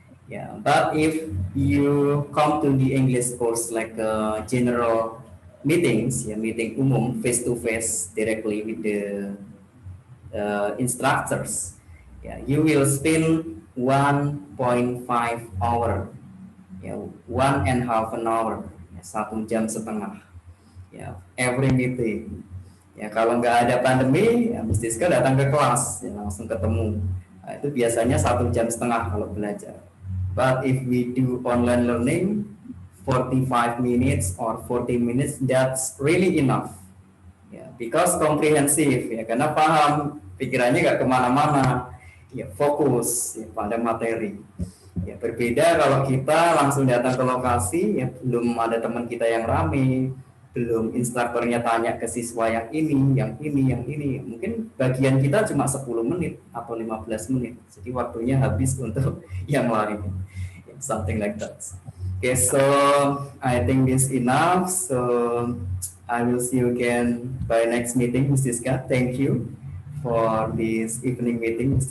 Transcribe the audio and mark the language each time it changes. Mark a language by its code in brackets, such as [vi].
[en] Yeah, but if you come to the English course like general meetings, [id] meeting umum [en] face to face directly with the instructors, you will spend 1.5 hour, 1.5 hour, [id] 1 jam setengah, [en] every meeting. [id] Ya kalau nggak ada pandemi, ya Miss Tiska datang ke kelas, langsung ketemu. Nah, itu biasanya 1 jam setengah kalau belajar. [en] But if we do online learning, 45 minutes or 40 minutes, that's really enough. [id] Ya, [en] because [id] komprehensif, karena paham, pikirannya nggak kemana-mana, fokus pada materi. Ya, berbeda kalau kita langsung datang ke lokasi, belum ada teman kita yang rame, belum instrukturnya tanya ke siswa yang ini, yang ini. Mungkin bagian kita cuma 10 menit atau 15 menit. Jadi waktunya habis untuk yang lain. [en] Something like that. Okay, so I think this enough. So I will see you again by next meeting, Ms. Tiska. Thank you for this evening meeting, Ms.